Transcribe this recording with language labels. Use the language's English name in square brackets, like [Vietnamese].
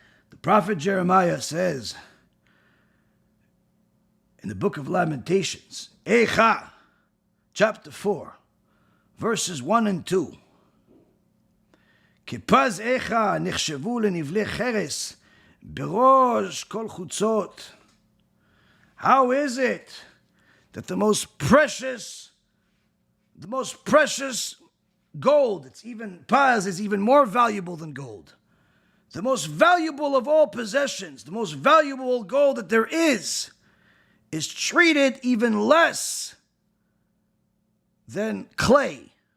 [English] The prophet Jeremiah says in the book of Lamentations, Echa, chapter 4, verses 1 and 2. [Hebrew] כפז איכה נחשבו לנבלי חרס בראש כל חוצות. [English] How is it that the most precious the most precious gold. It's even, Paz is even more valuable than gold. The most valuable of all possessions, the most valuable gold that there is treated even less than clay.